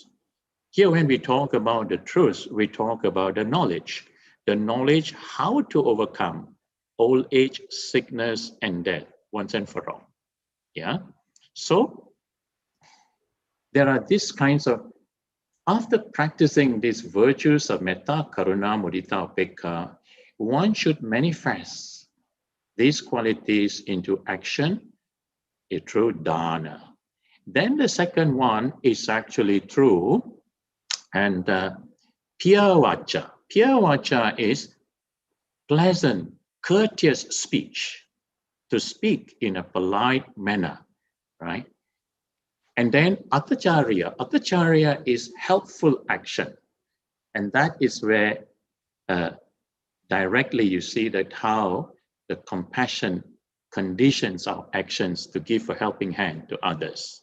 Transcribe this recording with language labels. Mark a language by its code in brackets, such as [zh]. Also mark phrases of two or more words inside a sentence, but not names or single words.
[en] Here, when we talk about the truth, we talk about the knowledge how to overcome old age, sickness, and death once and for all. Yeah. So there are these kinds of, after practicing these virtues of [pi] metta, karuna, mudita, upekka, [en] one should manifest these qualities into action through dana. Then the second one is actually through and [pi] piya vacha. Piya vacha [en] is pleasant, courteous speech, to speak in a polite manner, right? And then atacharya. Atacharya is helpful action. And that is where directly you see that how the compassion conditions our actions to give a helping hand to others.